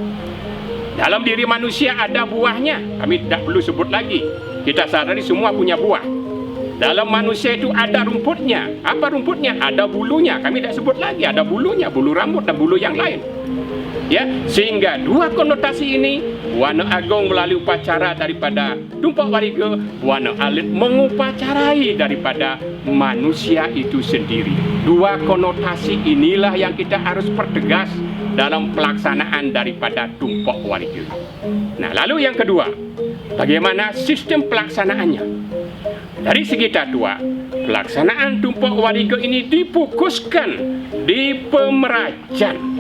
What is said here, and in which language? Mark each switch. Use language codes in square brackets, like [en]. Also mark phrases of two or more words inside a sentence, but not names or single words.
[id] Dalam diri manusia ada buahnya. Kami tidak perlu sebut lagi. Kita sadari semua punya buah. Dalam manusia itu ada rumputnya. Apa rumputnya? Ada bulunya. Kami tidak sebut lagi. Ada bulunya, bulu rambut dan bulu yang lain. Ya, sehingga dua konotasi ini, buana agung melalui upacara daripada tumpok wariga, buana alit mengupacarai daripada manusia itu sendiri. Dua konotasi inilah yang kita harus pertegas dalam pelaksanaan daripada tumpok wariga. Nah, lalu yang kedua, bagaimana sistem pelaksanaannya? Dari segi tata, pelaksanaan tumpok wariga ini difokuskan di pemerajan.